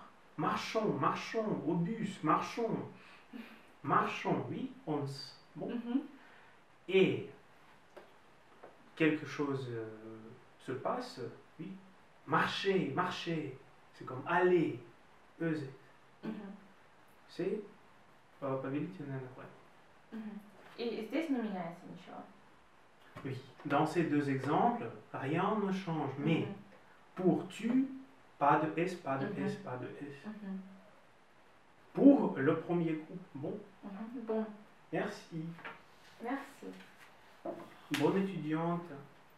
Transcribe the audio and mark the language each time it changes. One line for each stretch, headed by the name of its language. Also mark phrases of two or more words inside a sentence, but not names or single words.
French: Marchons, au bus, marchons, oui, bon. Et quelque chose se passe, oui, marcher, c'est comme aller, peser. C'est
Russian: повелительное наклонение. И здесь не меняется ничего.
French: Oui, dans ces deux exemples, rien ne change, mais pour tu, pas de S, pas de S, pas de S. Pour le premier groupe, bon. Bon. Merci. Merci. Bonne étudiante.